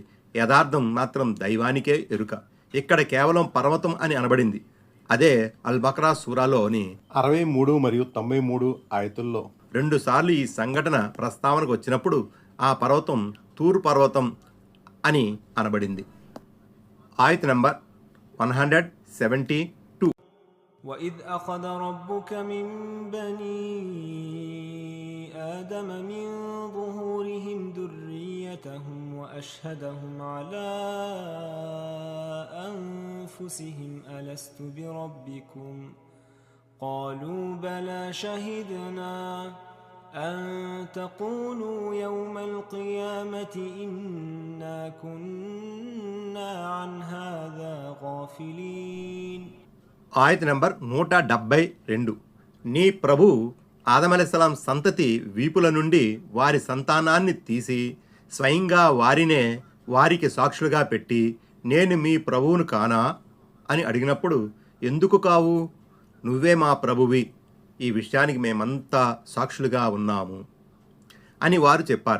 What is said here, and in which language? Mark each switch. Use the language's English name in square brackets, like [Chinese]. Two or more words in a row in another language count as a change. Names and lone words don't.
[Telugu] యథార్థం మాత్రం దైవానికే ఎరుక. ఇక్కడ కేవలం పర్వతం అని అనబడింది. అదే అల్ బక్రా సూరాలోని 63 మరియు 93 ఆయతుల్లో 2 సార్లు ఈ సంఘటన ప్రస్తావనకు వచ్చినప్పుడు ఆ పర్వతం తూర్ పర్వతం అని అనబడింది. ఆయత్ నంబర్ 172. [Arabic] وإذ أخذ ربك من بني آدم من ظهورهم ذريتهم وأشهدهم على أنفسهم ألست بربكم قالوا بلى شهدنا أن تقولوا يوم القيامة إنا كنا عن هذا غافلين. [Telugu] ఆయత్ నంబర్ 172. నీ ప్రభు ఆదం అలైహిస్సలాం సంతతి వీపుల నుండి వారి సంతానాన్ని తీసి స్వయంగా వారినే వారికి సాక్షులుగా పెట్టి నేను మీ ప్రభువును కానా అని అడిగినప్పుడు ఎందుకు కావు, నువ్వే మా ప్రభువి, ఈ విషయానికి మేమంతా సాక్షులుగా ఉన్నాము అని వారు చెప్పారు.